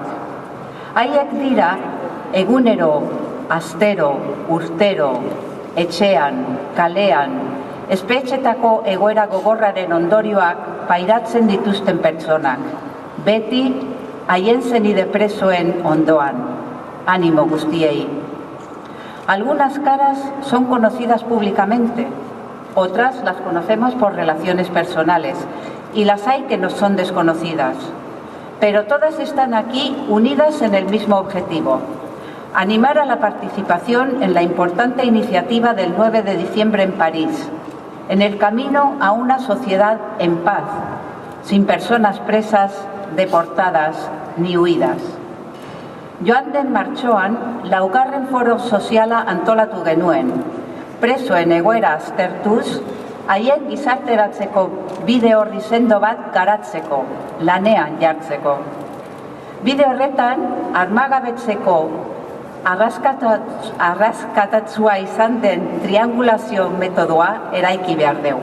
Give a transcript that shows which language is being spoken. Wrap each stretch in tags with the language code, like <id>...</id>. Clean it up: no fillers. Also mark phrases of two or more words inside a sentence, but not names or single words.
<eu>Haiek dira egunero, astero, urtero, etxean, kalean, espetxetako egoera gogorraren ondorioak pairatzen dituzten pertsonak, beti haien zenide presoen ondoan, ánimo guztiei.</eu> <es>Algunas caras son conocidas públicamente, otras las conocemos por relaciones personales, y las hay que no son desconocidas. Pero todas están aquí unidas en el mismo objetivo: animar a la participación en la importante iniciativa del 9 de diciembre en París, en el camino a una sociedad en paz, sin personas presas, deportadas ni huidas.</es> <eu>Joan den martxoan, laugarren foro soziala antolatu genuen, presoen egoera aztertuz, haien gizarteratzeko bide orri sendo bat garatzeko, lanean jartzeko. Bide horretan, armagabetzeko arraskatatzua izan den triangulazio metodoa eraiki behar dugu.</eu>